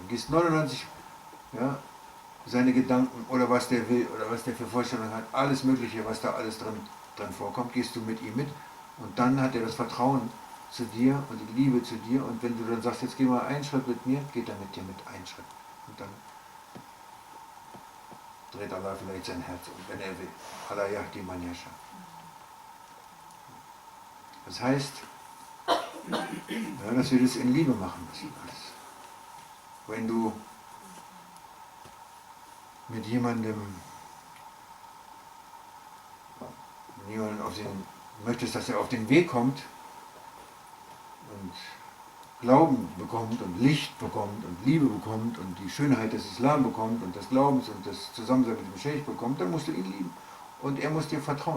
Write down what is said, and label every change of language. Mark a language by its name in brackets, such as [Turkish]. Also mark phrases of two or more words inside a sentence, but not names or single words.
[German] Du gehst 99, ja, seine Gedanken oder was der will oder was der für Vorstellungen hat, alles Mögliche, was da alles drin vorkommt, gehst du mit ihm mit und dann hat er das Vertrauen zu dir und die Liebe zu dir und wenn du dann sagst, jetzt geh mal einen Schritt mit mir, geht er mit dir mit einen Schritt und dann dreht Allah vielleicht sein Herz um, wenn er will. [Arabic] الله يهدي من يشاء. [German] Das heißt, ja, dass wir das in Liebe machen müssen. Wenn du mit jemandem möchtest, dass er auf den Weg kommt und Glauben bekommt und Licht bekommt und Liebe bekommt und die Schönheit des Islam bekommt und des Glaubens und das Zusammensein mit dem Sheikh bekommt, dann musst du ihn lieben und er muss dir vertrauen.